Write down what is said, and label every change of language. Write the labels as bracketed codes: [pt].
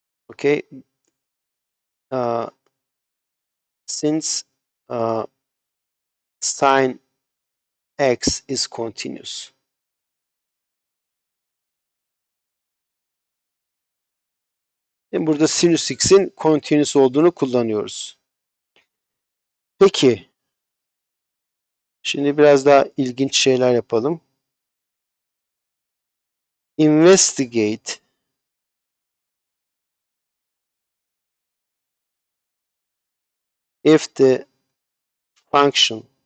[en] Okay. Since sine x is continuous. [tr] Şimdi burada sinüs x'in continuous olduğunu kullanıyoruz. Peki. Şimdi biraz daha ilginç şeyler yapalım. [en] Investigate if the function